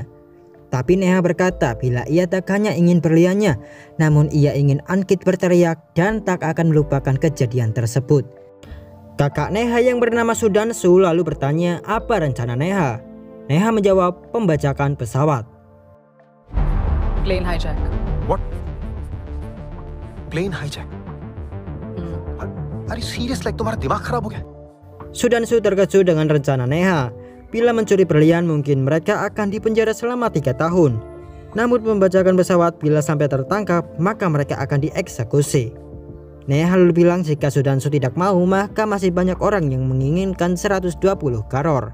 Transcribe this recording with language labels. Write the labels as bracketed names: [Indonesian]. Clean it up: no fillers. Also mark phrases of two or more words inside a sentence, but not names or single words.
[Indonesian] Tapi Neha berkata bila ia tak hanya ingin berliannya, namun ia ingin Ankit berteriak dan tak akan melupakan kejadian tersebut. Kakak Neha yang bernama Sudansu lalu bertanya apa rencana Neha. Neha menjawab pembajakan pesawat. [English] Plane hijack. What? Plane hijack? Are you serious? Like [Hindi] तुम्हारा दिमाग खराब हो गया? [Indonesian] Sudansu terkejut dengan rencana Neha. Bila mencuri berlian mungkin mereka akan dipenjara selama 3 tahun. Namun pembajakan pesawat bila sampai tertangkap maka mereka akan dieksekusi. Neha lalu bilang jika Sudansu tidak mau maka masih banyak orang yang menginginkan 120 karor.